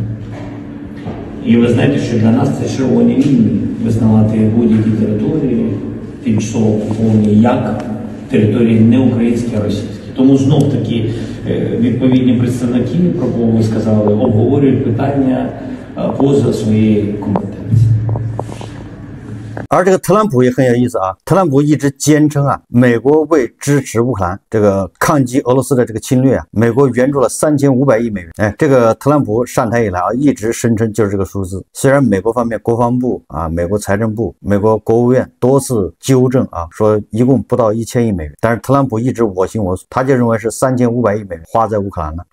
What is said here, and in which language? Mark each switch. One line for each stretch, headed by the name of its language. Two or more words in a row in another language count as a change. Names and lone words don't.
Ukrainian: І ви знаєте, що для нас це червоні лінії визнавати будь-які території, тим тимчасово окуповані як території не українські, а російські. Тому знов-таки відповідні представники, про кого ви сказали, обговорюють питання поза своєї компетенції.
Chinese: 而这个特朗普也很有意思啊，特朗普一直坚称啊，美国为支持乌克兰这个抗击俄罗斯的这个侵略啊，美国援助了3500亿美元。哎，这个特朗普上台以来啊，一直声称就是这个数字。虽然美国方面国防部啊、美国财政部、美国国务院多次纠正啊，说一共不到1000亿美元，但是特朗普一直我行我素，他就认为是3500亿美元花在乌克兰了。